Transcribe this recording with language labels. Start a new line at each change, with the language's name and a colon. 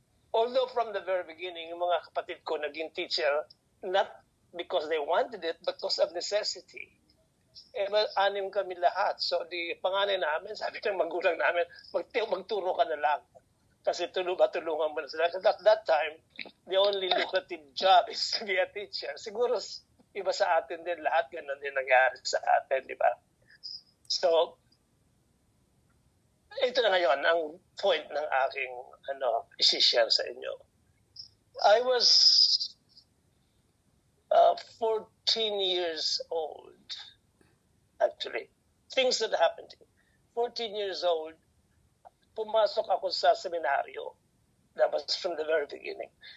English: Although from the very beginning,
Filipino: yung mga kapatid ko naging
English: teacher, not because they wanted it, but because of necessity.
Filipino: Anim kami lahat. So, di panganay namin, sabi ng magulang namin, magturo ka na lang. Kasi tulungan mo na sila.
English: At that time, the only lucrative job is to be a teacher.
Filipino: Siguro, iba sa atin din, lahat ganun din nangyari sa atin, di ba? So, ito na ngayon ang point ng aking isi-share sa inyo.
English: I was 14 years old, actually. Things that happened to me.
Filipino: 14 years old, pumasok ako sa seminaryo.
English: That was from the very beginning.